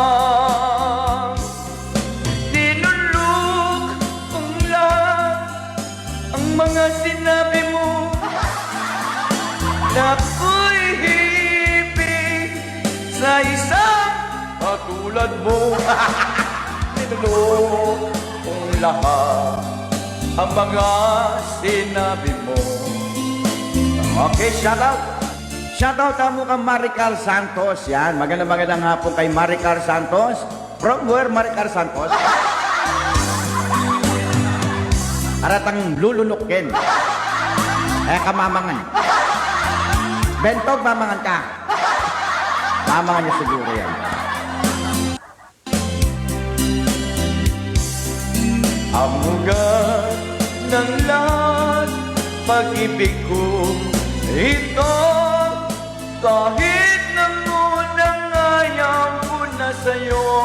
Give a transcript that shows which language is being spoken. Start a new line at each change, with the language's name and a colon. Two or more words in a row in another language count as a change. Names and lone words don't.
Filipino: Tinulog kong lahat ang mga sinabi mo na ako'y hibig sa isang katulad mo. Tinulog kong lahat ang mga sinabi mo.
English: Okay, shoutout.
Filipino: Shoutout
Pampanga: mo kang
Filipino: Maricar Santos. Yan, magandang hapon kay Maricar Santos.
English: From where,
Filipino: Maricar Santos? Aratang lulunukin.
Pampanga: Kamamangan. Bentog, mamangan ka. Mamangan niya siguro yan.
Filipino: Ang ugat ng lahat, pag-ibig ko ito, kahit na munang ayaw ko na sa'yo.